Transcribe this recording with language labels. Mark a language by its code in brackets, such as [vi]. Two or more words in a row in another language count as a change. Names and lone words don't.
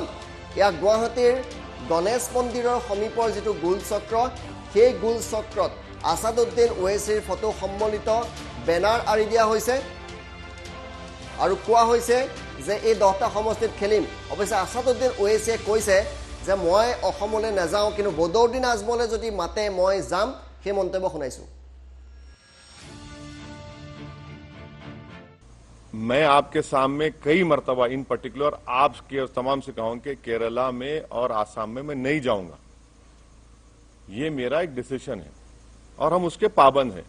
[as] এয়া গুৱাহাটীৰ গণেশ মন্দিৰৰ সমীপৰ যিটো গোলচক্ৰ, সেই গোলচক্ৰত আছাদুদ্দিন ওৱেইছিৰ ফটো সম্বলিত বেনাৰ আঁৰি দিয়া হৈছে আৰু কোৱা হৈছে যে এই 10টা সমষ্টিত খেলিম। অৱশ্যে আছাদুদ্দিন ওৱেইছিয়ে কৈছে যে মই অসমলৈ নাযাওঁ, কিন্তু বদৰুদ্দিন আজমলে যদি মাতে মই যাম, সেই মন্তব্য শুনাইছোঁ। [hi] मैं आपके सामने कई मर्तबा [en] in particular [hi] आप तमाम से कहूं कि केरला में और आसाम में मैं नहीं जाऊंगा। ये मेरा एक डिसीजन है और हम उसके पाबंद हैं।